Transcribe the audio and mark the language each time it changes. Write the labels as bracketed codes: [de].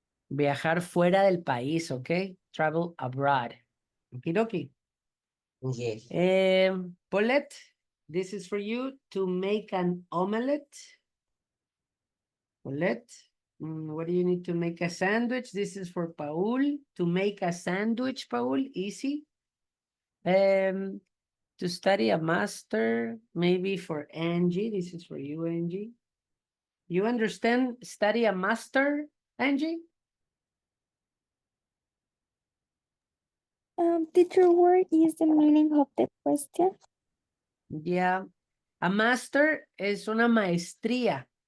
[es] Viajar fuera del país, ¿ok? [en] Travel abroad. Okidoki. Yes. Paulette, this is for you to make an omelette. Paulette, what do you need to make a sandwich? This is for Paul. To make a sandwich, Paul, easy. To study a master, maybe for Angie. This is for you, Angie. You understand study a master, Angie? Teacher, what is the meaning of the question? Yeah. [es] A master es una maestría.